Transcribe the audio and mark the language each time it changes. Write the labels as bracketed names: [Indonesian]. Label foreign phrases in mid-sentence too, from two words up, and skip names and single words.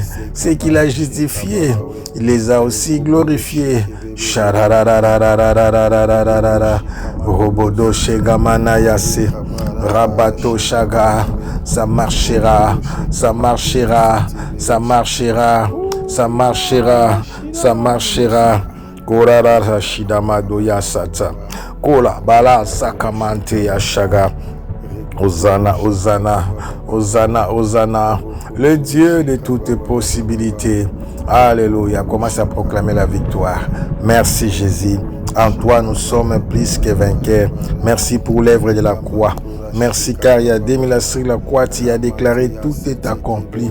[French] Ce qu'il a justifié, il les a aussi glorifiés. Robodo Shegamana Yase. Rabato Shaga. Ça marchera. Ça marchera. Ça marchera. Ça marchera. Ça marchera. Korara Shidamado Yasata. Kola Bala Sakamante Yashaga. Hosanna, Hosanna, Hosanna, Hosanna, le Dieu de toutes possibilités. Alléluia. Commence à proclamer la victoire. Merci Jésus. En toi, nous sommes plus que vainqueurs. Merci pour l'œuvre de la croix. Merci car il y a 2000 ans sur la croix, tu as déclaré tout est accompli.